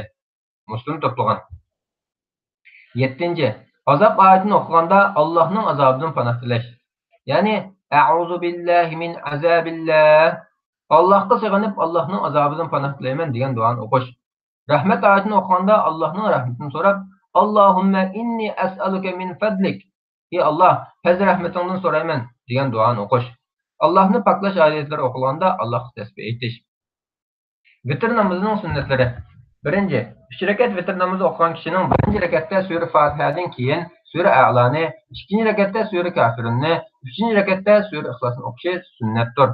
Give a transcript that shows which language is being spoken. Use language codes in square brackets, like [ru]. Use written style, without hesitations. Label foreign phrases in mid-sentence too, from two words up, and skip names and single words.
[uz] Muslim to'plagan. 7. Azab oyatini o'qiganda Allohning azobidan panoh tilash. [ar] Ya'ni أعوذ بالله من عذاب الله. [uz] Allohga sig'inib Allohning azobidan panoh tilayman degan duoni o'qish. Rahmat oyatini o'qiganda Allohning rahmatini so'rab, [ar] اللهم إني أسألك من فضلك. [uz] Ey Allah, fazl rahmatingdan so'rayman degan duoni o'qish. Allohni paklash oyatlari o'qilganda Allohga tasbih aytish. Vitr namozining sunnatlari. 1. 3 rakat vitr namozi o'qigan kishining 1 rakatda sura Fatihadan keyin sura A'loni, 2 rakatda sura Kafirunni, 3 rakatda sura Ixlosni o'qishi sunnatdir.